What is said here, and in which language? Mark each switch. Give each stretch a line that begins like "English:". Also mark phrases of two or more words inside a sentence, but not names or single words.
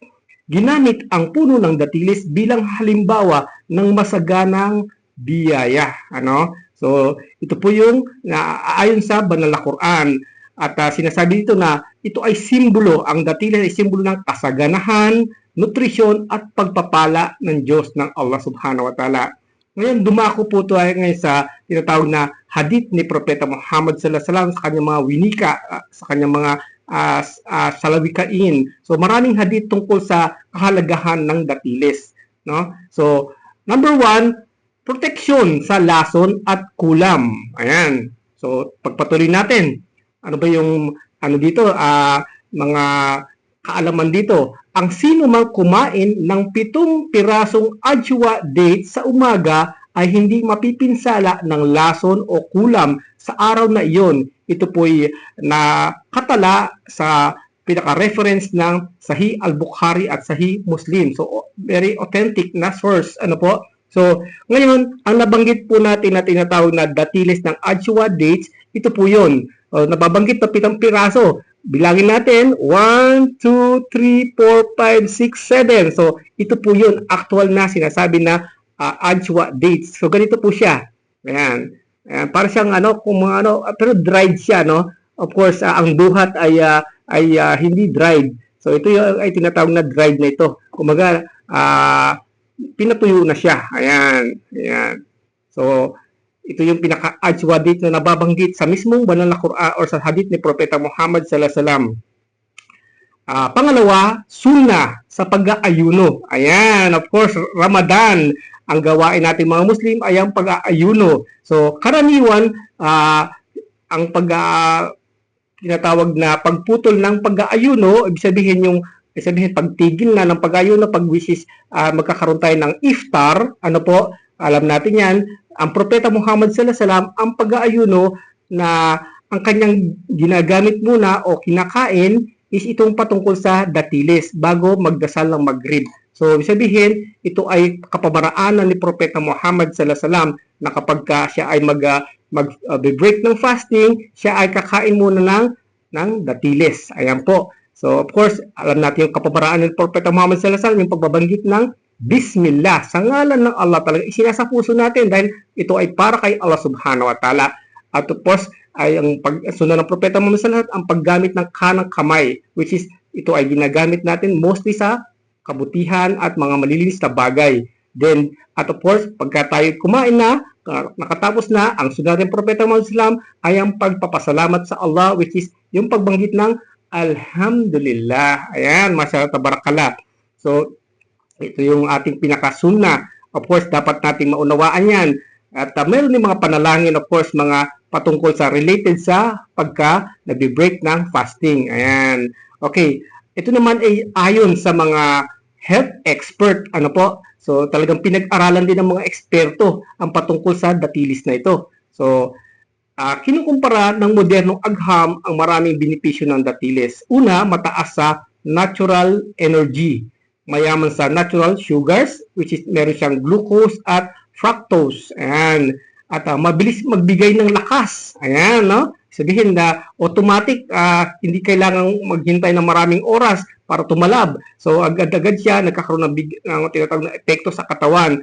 Filipino: Ginamit ang puno ng datiles bilang halimbawa ng masaganang biyaya. So, ito po yung ayon sa banal na Quran. At sinasabi dito na ito ay simbolo, ang datiles ay simbolo ng kasaganahan, nutrisyon at pagpapala ng Diyos ng Allah
Arabic: سبحانه وتعالى.
Filipino: Ngayon, dumako po tayo ngayon sa tinatawag na hadith ni Propeta Muhammad
Arabic: صلى الله عليه وسلم
Filipino: sa kanyang mga winika, sa kanyang mga salawikain. So, maraming hadith tungkol sa kahalagahan ng datiles. So, number 1, proteksyon sa lason at kulam. Ayan. So, pagpatuloy natin. Ano ba yung dito? Mga kaalaman dito. Ang sino mang kumain ng 7 pirasong ajwa date sa umaga ay hindi mapipinsala ng lason o kulam sa araw na iyon. Ito po'y nakatala sa pinaka-reference ng Sahih Al-Bukhari at Sahih Muslim. So,
English: very authentic
Filipino: na source. So, ngayon, ang nabanggit po natin na tinatawag na datiles ng ajwa dates, ito po yun. Nababanggit na 7 piraso. Bilangin natin, 1, 2, 3, 4, 5, 6, 7. So, ito po yun, actual na sinasabi na ajwa dates. So, ganito po siya. Ayan. Ayan. Para siyang kung mga pero dried siya, no?
English: Of course,
Filipino: ang buhat ay hindi dried. So, ito yung ay tinatawag na dried na ito. Kumaga, pinatuyo na siya. Ayan. Ayan. So, ito yung pinaka-ajwa date na nababanggit sa mismong banal na Quran or sa hadith ni Propeta Muhammad
Arabic: صلى الله عليه وسلم.
Filipino: Pangalawa, sunnah sa pag-aayuno. Ayan,
English: of course,
Filipino: Ramadan. Ang gawain natin mga Muslim ay ang pag-aayuno. So, karaniwan, ang tinatawag na pagputol ng pag-aayuno, ibig sabihin pagtigil na ng pag-aayuno, pag
English: which is
Filipino: magkakaroon tayo ng iftar, alam natin yan, ang Propeta Muhammad
Arabic: صلى الله عليه وسلم,
Filipino: ang pag-aayuno na ang kanyang ginagamit muna o kinakain is itong patungkol sa datiles bago magdasal ng Maghrib. So, ibig sabihin, ito ay kapamaraanan ni Propeta Muhammad sallallahu alaihi wasallam na kapag siya ay mag-break ng fasting, siya ay kakain muna ng datiles. Ayan po. So,
English: of course,
Filipino: alam natin yung kapamaraanan ni Propeta Muhammad
Arabic: صلى الله عليه وسلم,
Filipino: yung pagbabanggit ng Bismillah, sa ngalan ng Allah talaga, isinasa puso natin dahil ito ay para kay Allah
Arabic: سبحانه وتعالى.
Filipino: At
English: of course,
Filipino: ay ang pagsunod ng Propeta Muhammad
Arabic: صلى الله عليه وسلم,
Filipino: ang paggamit ng kanang kamay,
English: which is,
Filipino: ito ay ginagamit natin mostly sa kabutihan at mga malilinis na bagay. Then, at
English: of course,
Filipino: pagka tayo kumain na, nakatapos na, ang sunod ng Propeta Muhammad
Arabic: صلى الله عليه وسلم
Filipino: ay ang pagpapasalamat sa Allah,
English: which is
Filipino: yung pagbanggit ng Alhamdulillah. Ayan,
Arabic: ما شاء الله تبارك الله.
Filipino: So, ito yung ating pinakasunna.
English: Of course,
Filipino: dapat nating maunawaan yan. At meron din mga panalangin,
English: of course,
Filipino: mga patungkol sa related sa pagka nag-break ng fasting. Ayan. Okay. Ito naman ay ayon sa mga health expert. So, talagang pinag-aralan din ng mga eksperto ang patungkol sa datilis na ito. So, kinukumpara ng modernong agham ang maraming benepisyo ng datilis. Una, mataas sa
English: natural energy.
Filipino: Mayaman sa
English: natural sugars, which is
Filipino: meron siyang glucose at fructose. Ayan. At mabilis magbigay ng lakas. Ayan, no? Sabihin na automatic, hindi kailangang maghintay ng maraming oras para tumalab. So, agad-agad siya nagkakaroon ng tinatawag na epekto sa katawan.